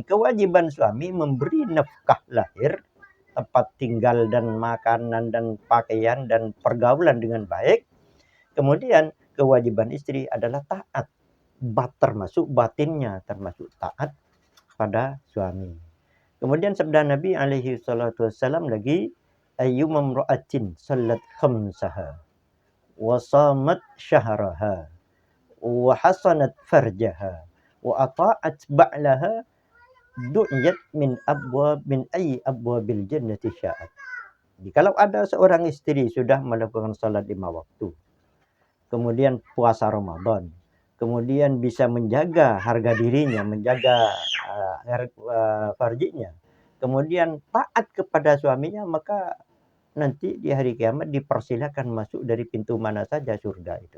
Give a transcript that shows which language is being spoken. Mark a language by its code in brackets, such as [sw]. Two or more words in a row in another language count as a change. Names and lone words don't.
[id] Kewajiban suami memberi nafkah lahir, tempat tinggal dan makanan dan pakaian dan pergaulan dengan baik. Kemudian kewajiban istri adalah taat, termasuk batinnya, termasuk taat pada suami. Kemudian sabda Nabi [ar] عليه الصلاة والسلام [id] lagi, [ar] أيما امرأة صلت خمسها وصامت شهرها وحصنت فرجها وأطاعت بعلها دعيت من أي أبواب الجنة شاءت. [id] Jadi kalau ada seorang istri sudah melakukan salat 5 waktu, kemudian puasa Ramadan, kemudian bisa menjaga harga dirinya, menjaga farjinya, kemudian taat kepada suaminya, maka nanti di hari kiamat dipersilakan masuk dari pintu mana saja surga itu.